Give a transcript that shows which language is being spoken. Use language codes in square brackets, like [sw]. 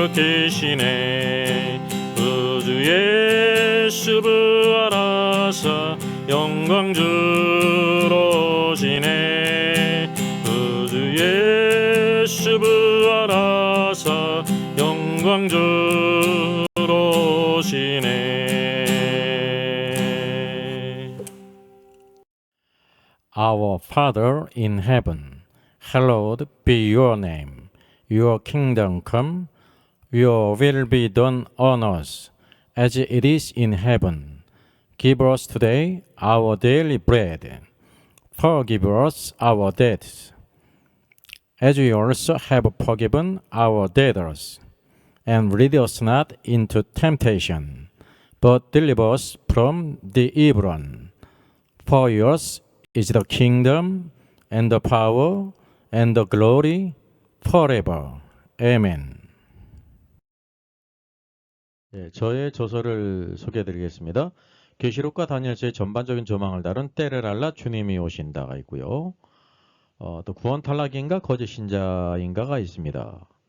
[ko] 계속 계시네. 우주 예수 부활하사 영광 주러 오시네. 우주 예수 부활하사 영광 주러 오시네. [en] Our Father in heaven, hallowed be your name. Your kingdom come, your will be done on earth as it is in heaven. Give us today our daily bread. Forgive us our debts, as we also have forgiven our debtors. And lead us not into temptation, but deliver us from the evil one. For yours is the kingdom, and the power, and the glory, forever. Amen. [ko] 예, 저의 저서를 소개해드리겠습니다. 계시록과 다니엘서의 전반적인 조망을 다룬 때를 알라 주님이 오신다가 있고요. 또 구원 탈락인가 거짓 신자인가가 있습니다.